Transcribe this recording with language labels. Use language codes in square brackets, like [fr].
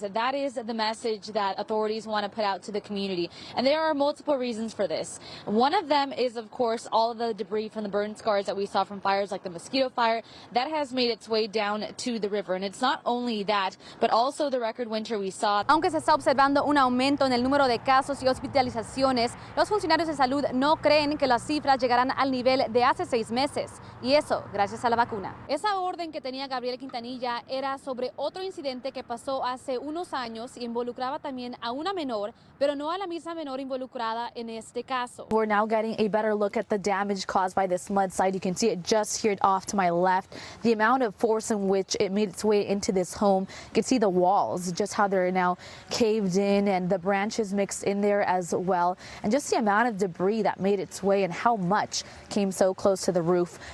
[en] That is the message that authorities want to put out to the community. And there are multiple reasons for this. One of them is, of course, all of the debris from the burn scars that we saw from fires like the mosquito fire that has made its way down to the river. And it's not only that, but also the record winter we saw. [es] Aunque se está observando un aumento en el número de casos y hospitalizaciones, los funcionarios de salud no creen que las cifras llegarán al nivel de hace 6 meses. Y eso, gracias a la vacuna. Esa orden que tenía Gabriel Quintanilla era sobre otro incidente que pasó hace unos años y involucraba también a una menor, pero no a la misma menor involucrada en este caso. [en] We're now getting a better look at the damage caused by this mudslide. You can see it just here off to my left. The amount of force in which it made its way into this home. You can see the walls, just how they're now caved in, and the branches mixed in there as well. And just the amount of debris that made its way and how much came so close to the roof.